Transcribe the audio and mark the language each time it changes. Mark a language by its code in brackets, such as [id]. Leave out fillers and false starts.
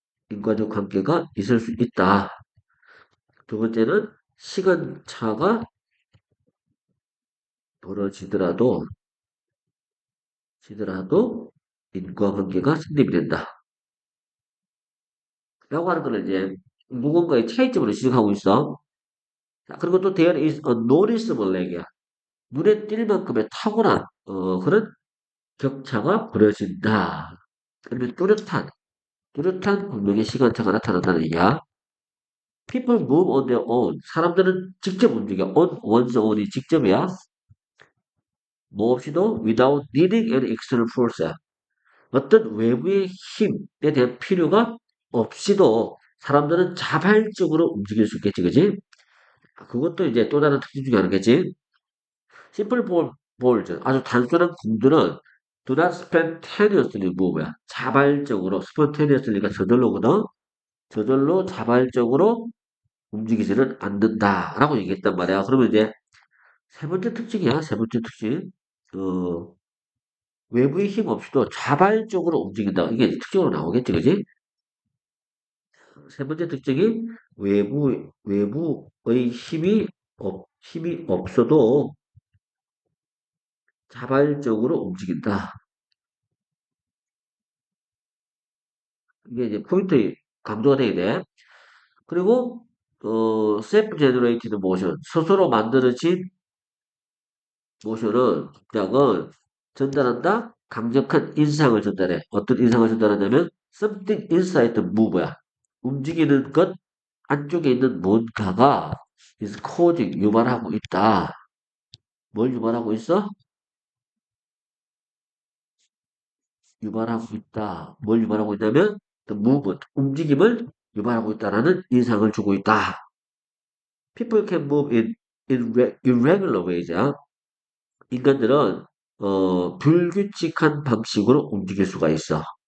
[ko] 인과적 관계가 있을 수 있다. 두 번째는 시간차가 벌어지더라도 인과관계가 성립이 된다. 라고 하는 거는 이제 무언가의 차이점으로 지적하고 있어. 자, 그리고 또 [en] there is a noticeable lag이야. [ko] 눈에 띌 만큼의 탁월한 그런 격차가 벌어진다. 그러면 뚜렷한 분명히 시간차가 나타난다는 얘기야. [en] People move on their own. [ko] 사람들은 직접 움직여. [en] On one's own이 [ko] 직접이야. 뭐 없이도 [en] without needing any external force. [ko] 어떤 외부의 힘에 대한 필요가 없이도 사람들은 자발적으로 움직일 수 있겠지, 그지? 그것도 이제 또 다른 특징 중에 하나겠지. [en] Simple balls, [ko] 아주 단순한 공들은 [en] do not spontaneously move야. [ko] 자발적으로, spontaneously가 저절로거든. 저절로 자발적으로 움직이지는 않는다라고 얘기했단 말이야. 그러면 이제 세 번째 특징이야. 세 번째 특징. 어, 외부의 힘 없이도 자발적으로 움직인다. 이게 특징으로 나오겠지, 그지? 세 번째 특징이 외부의 힘이 없어도 자발적으로 움직인다. 이게 이제 포인트 강조가 되게 돼. 그리고, [en] self-generated motion. [ko] 스스로 만들어진 동작은 전달한다? 강력한 인상을 전달해. 어떤 인상을 전달하냐면, [en] something inside the move야. [ko] 움직이는 것 안쪽에 있는 뭔가가 [en] is causing [ko] 유발하고 있다. 뭘 유발하고 있어? 유발하고 있다. 뭘 유발하고 있냐면 [en] the movement, [ko] 움직임을 유발하고 있다라는 인상을 주고 있다. [en] People can move in irregular ways. [ko] 인간들은 불규칙한 방식으로 움직일 수가 있어.